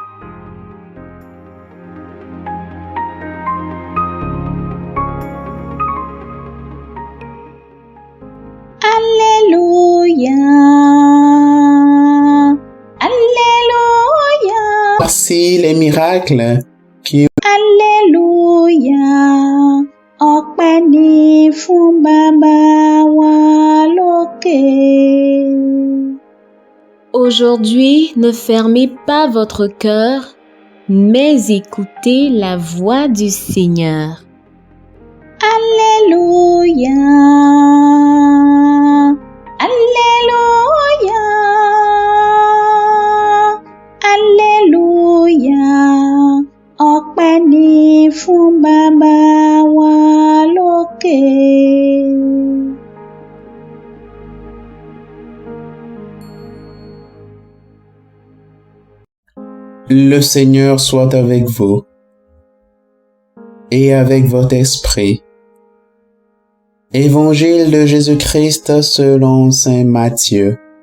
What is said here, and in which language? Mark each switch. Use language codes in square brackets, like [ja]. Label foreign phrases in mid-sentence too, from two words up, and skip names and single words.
[fr] Alléluia. Alléluia. Voici les miracles qui Alléluia. [yo] Ọpẹ́ ni fún Baba wa lókè. [fr] Aujourd'hui, ne fermez pas votre cœur, mais écoutez la voix du Seigneur. Alléluia. Alléluia. Alléluia. [yo] Ọpẹ́ ni fún Baba wa lókè. [fr] Le Seigneur soit avec vous et avec votre esprit. Évangile de Jésus-Christ selon saint Matthieu.